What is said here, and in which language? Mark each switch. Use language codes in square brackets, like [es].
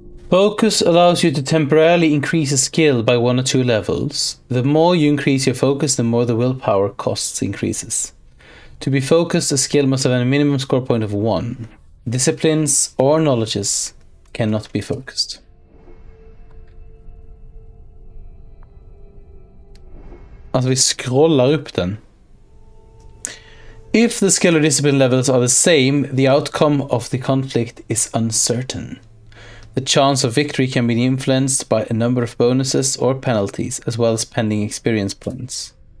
[en] Focus allows you to temporarily increase a skill by 1 or 2 levels. The more you increase your focus, the more the willpower costs increases. To be focused, a skill must have a minimum score point of 1. Disciplines or knowledges cannot be focused. [sv] Alltså vi scrollar upp den. [en] If the skill or discipline levels are the same, the outcome of the conflict is uncertain. The chance of victory can be influenced by a number of bonuses or penalties, as well as pending experience points.